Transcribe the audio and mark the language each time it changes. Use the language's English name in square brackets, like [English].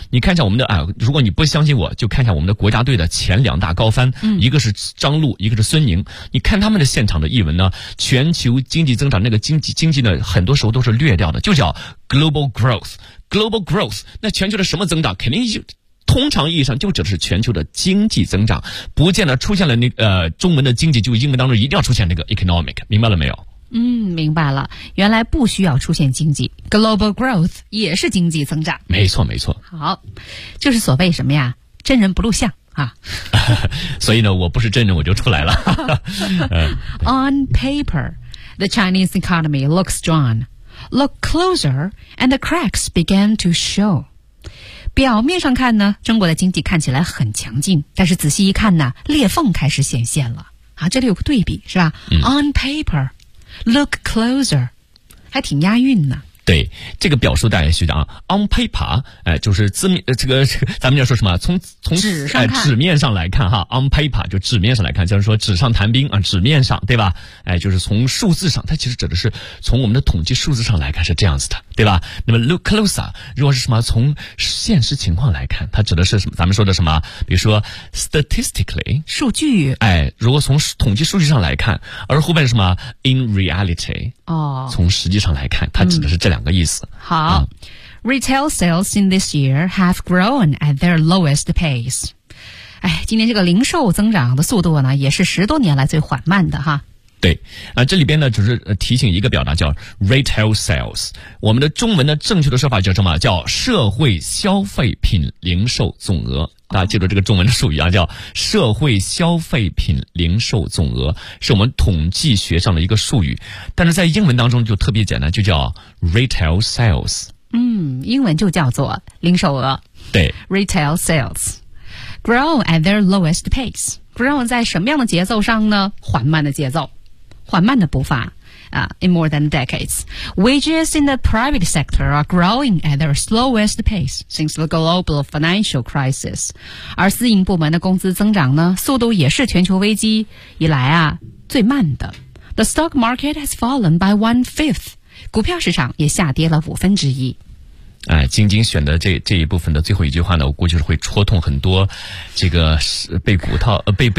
[Chinese] 你看一下我们的如果你不相信我就看一下我们的国家队的前两大高翻、一个是张璐，一个是孙宁，你看他们的现场的译文呢，全球经济增长那个经济呢很多时候都是略掉的，就叫 global growth， 那全球的什么增长肯定就通常意义上就指的是全球的经济增长，不见得出现了那中文的经济就英文当中一定要出现那个 economic， 明白了没有？嗯，明白了，原来不需要出现经济， global growth 也是经济增长。没错没错。好，就是所谓什么呀，真人不露相啊。所以呢我不是真人我就出来了。 [English] On paper, the Chinese economy looks strong. Look closer and the cracks began to show. [Chinese] 表面上看呢，中国的经济看起来很强劲，但是仔细一看呢，裂缝开始显现了啊！这里有个对比是吧、？ [English] On paper, look closer， [Chinese] 还挺押韵呢。对，这个表述大家学着啊。 On paper， 就是字面这个，咱们要说什么？从纸上纸面上来看哈 ，On paper 就纸面上来看，就是说纸上谈兵啊，纸面上对吧？就是从数字上，它其实指的是从我们的统计数字上来看是这样子的，对吧？那么 look closer， 如果是什么从现实情况来看，它指的是什么？咱们说的什么？比如说 statistically 数据，如果从统计数据上来看，而后面什么 [English] in reality [Chinese] 哦，从实际上来看，它指的是这两个意思。 [English] 好、，retail sales in this year have grown at their lowest pace。 [Chinese] 哎，今年这个零售增长的速度呢，也是十多年来最缓慢的哈。对，这里边呢，就是提醒一个表达叫 retail sales。我们的中文的正确的说法叫什么？叫社会消费品零售总额。大家记住这个中文的术语啊，叫社会消费品零售总额，是我们统计学上的一个术语。但是在英文当中就特别简单，就叫 retail sales。英文就叫做零售额。对 [English] ，retail sales grow at their lowest pace。 [Chinese] grow 在什么样的节奏上呢？缓慢的节奏。缓慢的步伐啊 [English] ，in more than decades, wages in the private sector are growing at their slowest pace since the global financial crisis. [Chinese] 而私营部门的工资增长呢，速度也是全球危机以来啊最慢的。 [English] The stock market has fallen by 1/5. [Chinese] 股票市场也下跌了1/5。哎，晶晶选的这一部分的最后一句话呢，我估计是会戳痛很多这个被股套被